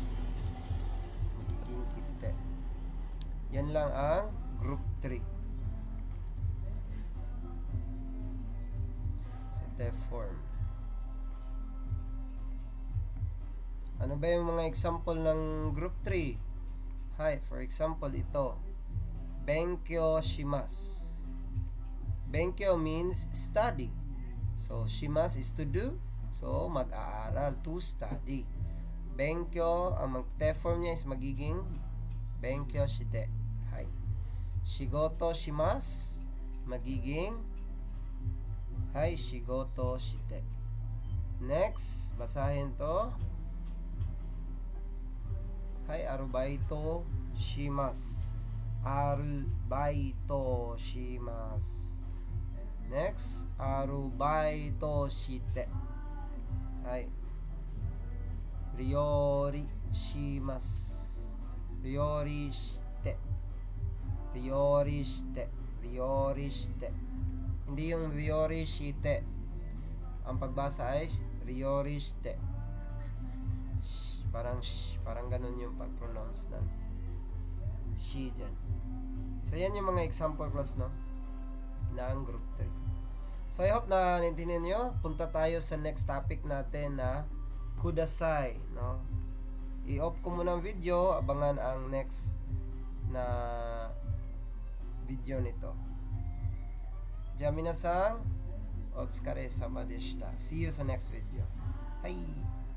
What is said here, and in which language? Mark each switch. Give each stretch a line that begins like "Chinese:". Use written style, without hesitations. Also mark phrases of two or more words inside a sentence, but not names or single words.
Filipino: Magiging kite. Yan lang ang group 3.
English: So, T-form.
Filipino: Ano ba yung mga example ng group 3?
English: Hi, for example, ito.
Japanese: 勉強します.
English: Benkyo means study. So, shimasu is to do. So, mag-aaral, to study.
Filipino: Benkyo, ang mag-T-form niya is magiging
Japanese: 勉強して. Hi. 仕事します, magiging はい、仕事して.
Filipino: Next, basahin to.
Japanese: はい、アルバイトします. アルバイトします. Next, アルバイトして. Hi. 料理します. 料理して。料理して. 料理して.
Filipino: Hindi yung
Japanese: 料理して.
Filipino: Ang pagbasa ay
Japanese: 料理して.
Filipino: Parang ganun yung pag-pronounce ng shi dyan. So, yan yung mga
English: example class,
Filipino: no? Ng group 3. So,
English: I hope
Filipino: na naintindihan nyo. Punta tayo sa
English: next topic
Filipino: natin na kudasai, no? I-off ko muna ang video. Abangan ang next na video nito.
Japanese: じゃ皆さん, お疲れ様でした.
English: See you sa next video. Bye!